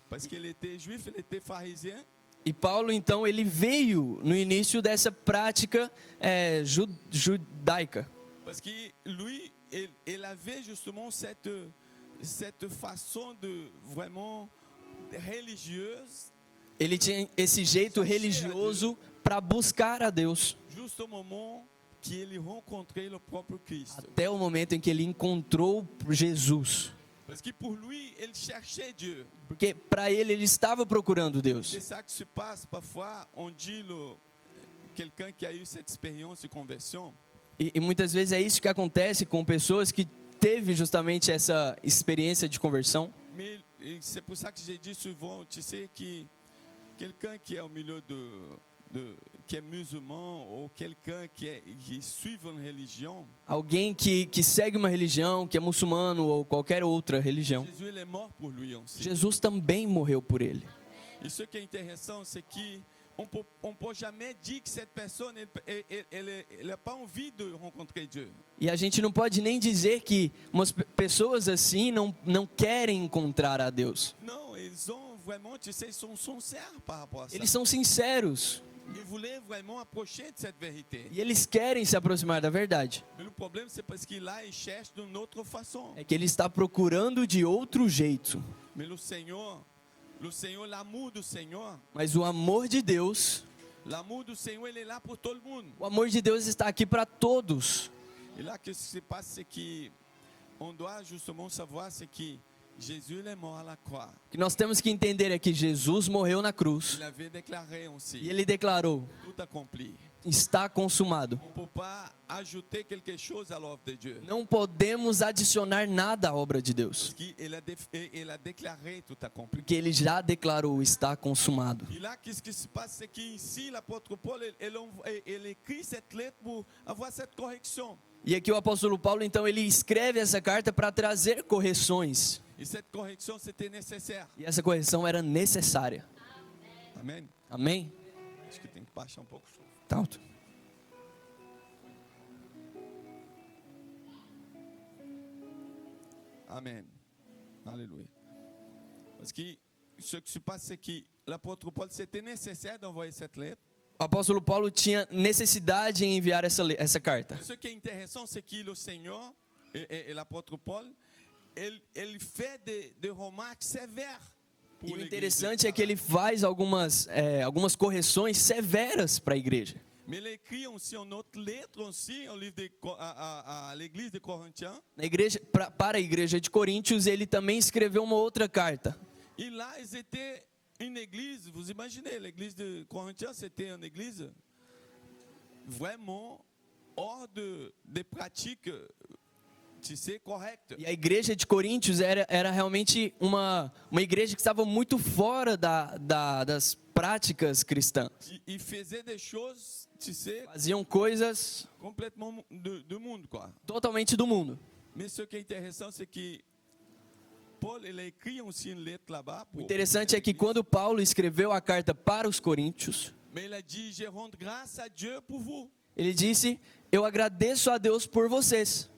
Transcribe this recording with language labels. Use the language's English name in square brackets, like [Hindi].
[French] Parce qu'il était juif, il était pharisien. [Portuguese] E Paulo então ele veio no início dessa prática judaica. [French] Parce que lui, il avait justement cette façon de vraiment religieuse. [Portuguese] Ele tinha esse jeito religioso para buscar a Deus, [French] Juste au moment qu'il rencontrait le propre Christ. [Portuguese] até o momento em que ele encontrou Jesus. [French] Parce que pour lui, il cherchait Dieu. [Portuguese] Porque para ele estava procurando Deus. [French] C'est ça que se passe parfois. On dit quelqu'un qui a eu cette expérience de conversion. [Portuguese] E muitas vezes é isso que acontece com pessoas que teve justamente essa experiência de conversão. [French] Mais c'est pour ça que j'ai dit souvent, tu sais, que quelqu'un qui est au milieu qui est musulman ou quelqu'un qui suit une religion, [Portuguese] Alguém que segue uma religião, que é muçulmano ou qualquer outra religião. [French] Jésus il est mort pour lui aussi. [Portuguese] Jesus também morreu por ele. [French] Et ce qui est intéressant, c'est que on peut jamais dire que cette personne, elle n'a pas envie de rencontrer Dieu. [Portuguese] E a gente não pode nem dizer que umas pessoas assim não querem encontrar a Deus. [French] Non, ils ont vraiment, tu sais, ils sont sincères par rapport à ça. [Portuguese] Eles são sinceros [French] Ils voulaient vraiment approcher de cette vérité. [Portuguese] e eles querem se aproximar da verdade. [French] Mais le problème, c'est parce qu'il là, il cherche d'une autre façon. [Portuguese] É que ele está procurando de outro jeito. [French] Mais le Seigneur, l'amour du Seigneur, [Portuguese] Mas o amor de Deus, [French] il est là pour tout le monde. [Portuguese] o amor de Deus está aqui para todos. [French] Et là, qu'est-ce qui se passe, c'est qu'on doit justement savoir, c'est que Jésus il est mort à la croix. [Portuguese] O que nós temos que entender é que Jesus morreu na cruz [French] Il avait déclaré aussi, [Portuguese] e ele declarou: [French] tout accompli. [Portuguese] está consumado. [French] On ne peut pas ajouter quelque chose à l'œuvre de Dieu. [Portuguese] Não podemos adicionar nada à obra de Deus, [French] Parce qu'il a déclaré tout accompli. [Portuguese] porque ele já declarou: está consumado. [French] Et là, qu'est-ce qui se passe, c'est qu'ici, l'apôtre Paul, il écrit cette lettre pour avoir cette correction. [Portuguese] E aqui o apóstolo Paulo, então, ele escreve essa carta para trazer correções. [French] Et cette correction, c'était nécessaire. [Portuguese] E essa correção era necessária. [French] Amen. [Portuguese] Amém? Acho que tem que baixar pouco o som. Tá alto. [French] Amen. Alléluia. Parce que ce qui se passe, c'est que l'apôtre Paul, c'était nécessaire d'envoyer cette lettre. [Portuguese] O apóstolo Paulo tinha necessidade em enviar essa carta. [French] Ce qui est intéressant, c'est que le Seigneur et l'apôtre Paul, il fait des remarques sévères. [Portuguese] E o interessante é que ele faz algumas correções severas para a igreja. [French] Mais il écrit aussi une autre lettre aussi, au livre à l'église de Corinthiens. [Portuguese] Na igreja, para a igreja de Coríntios, ele também escreveu uma outra carta. [French] Et là, ils étaient une église, vous imaginez, l'église de Corinthiens, c'était une église vraiment hors des pratiques, tu sais, correctes. [Portuguese] E a igreja de Coríntios era realmente uma igreja que estava muito fora das práticas cristãs. [French] Ils faisaient des choses, tu sais, [Portuguese] Faziam coisas [French] complètement du monde, quoi. [Portuguese] totalmente do mundo. [French] Mais ce qui est intéressant, c'est que Paul, il a écrit aussi une lettre là-bas. [Portuguese] O interessante é que quando Paulo escreveu a carta para os coríntios, [French] Mais il a dit, je rends grâce à Dieu pour vous. [Portuguese] ele disse: eu agradeço a Deus por vocês.